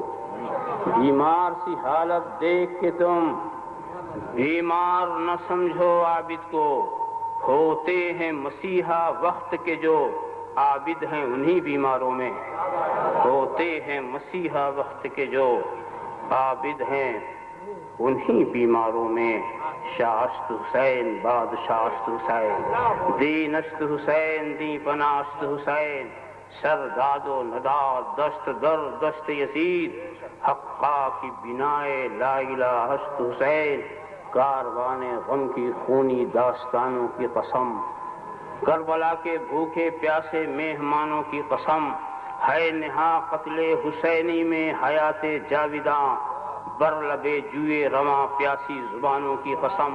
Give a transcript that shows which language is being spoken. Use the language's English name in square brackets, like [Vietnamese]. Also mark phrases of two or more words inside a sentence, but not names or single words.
[Urdu] بیمار سی حالت دیکھ کے تم بیمار نہ سمجھو عابد کو. ہوتے ہیں مسیحا وقت کے جو عابد ہیں انہی بیماروں میں. ہوتے ہیں مسیحا وقت کے جو عابد ہیں انہی بیماروں میں. [Persian] شاست حسین بادشاست حسین دینست حسین دی پناست حسین سر داد و نداد دست در دست یزید حقا کی بنائے [Arabic] لا الہ [Persian] ہست حسین. [Urdu] کاروان غم کی خونی داستانوں کی قسم کربلا کے بھوکے پیاسے مہمانوں کی قسم ہے نہا قتل حسینی میں حیات جاویداں [Persian] بر لبے جوئے رواں [Urdu] پیاسی زبانوں کی قسم.